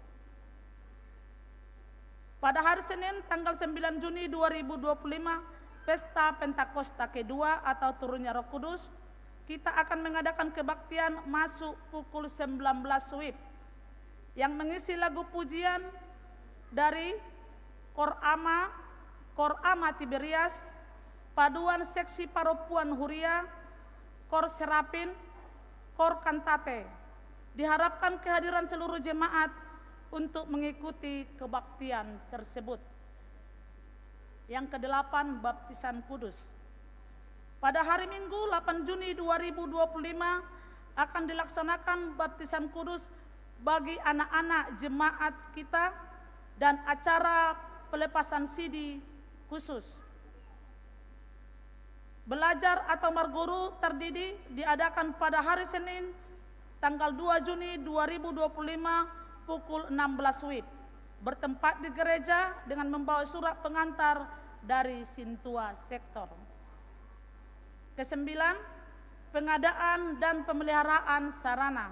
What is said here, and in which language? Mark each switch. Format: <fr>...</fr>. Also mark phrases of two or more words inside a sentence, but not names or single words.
<id>Pada hari Senin tanggal 9 Juni 2025, Pesta Pentakosta kedua atau turunnya Roh Kudus, kita akan mengadakan kebaktian masuk pukul 19 WIB yang mengisi lagu pujian dari Kor Ama Tiberias, paduan seksi Paropuan Huria, Kor Serapin, Kor Kantate. Diharapkan kehadiran seluruh jemaat untuk mengikuti kebaktian tersebut. Yang kedelapan, baptisan kudus. Pada hari Minggu 8 Juni 2025 akan dilaksanakan baptisan kudus bagi anak-anak jemaat kita dan acara pelepasan sidi khusus. Belajar atau marguru terdidi diadakan pada hari Senin tanggal 2 Juni 2025 pukul 16 WIB bertempat di gereja dengan membawa surat pengantar dari Sintua Sektor. Kesembilan, pengadaan dan pemeliharaan sarana.</id>